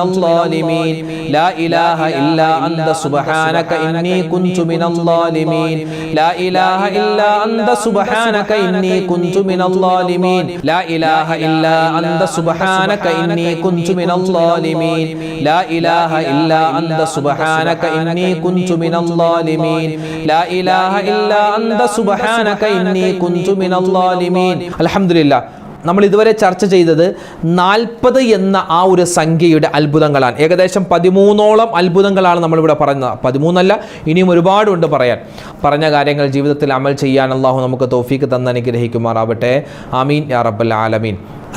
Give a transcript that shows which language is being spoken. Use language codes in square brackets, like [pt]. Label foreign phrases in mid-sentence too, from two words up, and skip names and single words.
[ar] الظالمين لا إله إلا أنت سبحانك إني كنت من الظالمين لا إله إلا أنت سبحانك إني كنت من الظالمين لا إله إلا أنت سبحانك إني كنت من الظالمين لا إله إلا أنت سبحانك إني كنت من الظالمين لا إله إلا أنت سبحانك إني كنت من الظالمين. الحمد لله. [ml] നമ്മൾ ഇതുവരെ ചർച്ച ചെയ്തത് 40 എന്ന ആ ഒരു സംഖ്യയുടെ അത്ഭുതങ്ങളാണ്. ഏകദേശം 13ഓളം അത്ഭുതങ്ങളാണ് നമ്മളിവിടെ പറഞ്ഞത്. 13 അല്ല, ഇനിയും ഒരുപാടുണ്ട് പറയാൻ. പറഞ്ഞ കാര്യങ്ങൾ ജീവിതത്തിൽ അമൽ ചെയ്യാൻ അല്ലാഹു നമുക്ക് തൗഫീക്ക് തന്ന് അനുഗ്രഹിക്കുമാറാവട്ടെ. [ar] آمين يا رب العالمين.